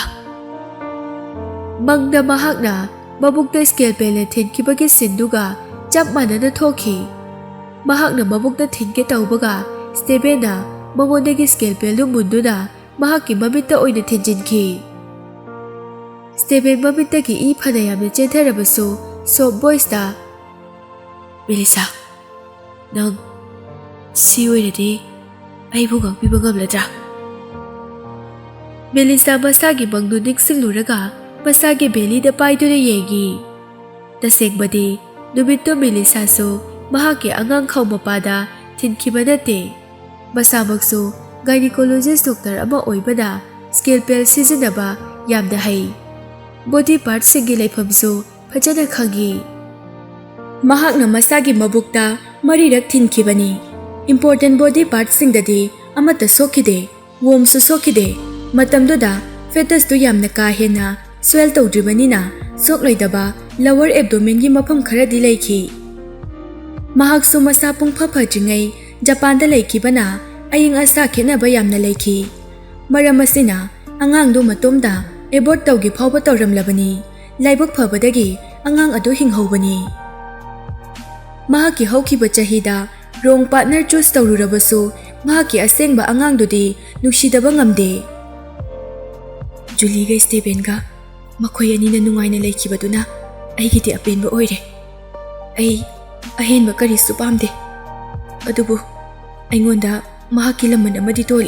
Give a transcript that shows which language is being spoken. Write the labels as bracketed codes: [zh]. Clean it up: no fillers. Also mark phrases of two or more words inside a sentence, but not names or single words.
[mni] Mangda mahakna mabukta scalpel na thinkibagi sinduga chap manana thoki. Mahakna mabukta thinke taubaga Stephen-na mangondagi scalpel nu munduna mahaki mamita oina thinjinki. Stephen mamitagi I phanayamna chentharabasu [en] soft voice [mni] da Melissa, nang si oiradi aibu ngakpiba ngamladra. Melissa masagi mangdu ningsingluraga masagi belida paiduna yengi. Tasengmadi numitto Melissa so mahaki angang khaw mapada thinkiba nate. Masamaksu [en] gynecologist doctor [mni] ama oibada scalpel sizinaba yamda hai. [en] Body part [mni] singi laifamsu phajana khangi. Mahakna masagi mabukta marirak thinkibani. [en] Important body part [mni] singdadi amata sokide, womb su sokide. Matamduda fetus tu yamna ka hena swell tawdribanina sokloidaba [en] lower abdomen [mni] gi mafam kharadi laiki. Mahaksu masa pungpha jingai Japan da laikibana aying asa khenaba yamna laiki. Maram asina angang du matomda abort tawgi phawba tawramlabani. Laibak phabadagi angang adu hinghobani. Mahaki haukiba chahida [en] wrong partner choose [mni] tawrurabasu mahaki asengba angang dudi nuksidaba ngamde. Julie ga Stephen ga makhoi ani na nungaina laikibaduna aigidi apenba oire. Ai ahenba karisu pamde. Adubu aingonda mahaki laman amadi tole.